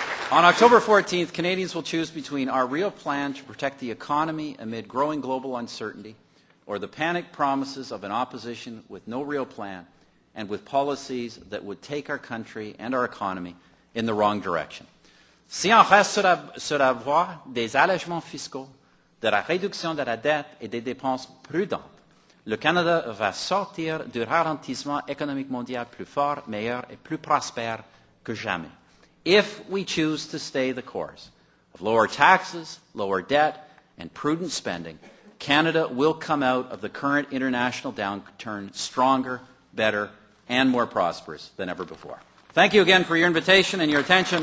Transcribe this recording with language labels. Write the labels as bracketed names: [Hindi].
[English] On October 14th, Canadians will choose between our real plan to protect the economy amid growing global uncertainty or the panic promises of an opposition with no real plan and with policies that would take our country and our economy in the wrong direction. [French] Si on reste sur la voie des allègements fiscaux, de la réduction de la dette et des dépenses prudentes, le Canada va sortir du ralentissement économique mondial plus fort, meilleur et plus prospère que jamais. [English] If we choose to stay the course of lower taxes, lower debt, and prudent spending, Canada will come out of the current international downturn stronger, better, and more prosperous than ever before. Thank you again for your invitation and your attention.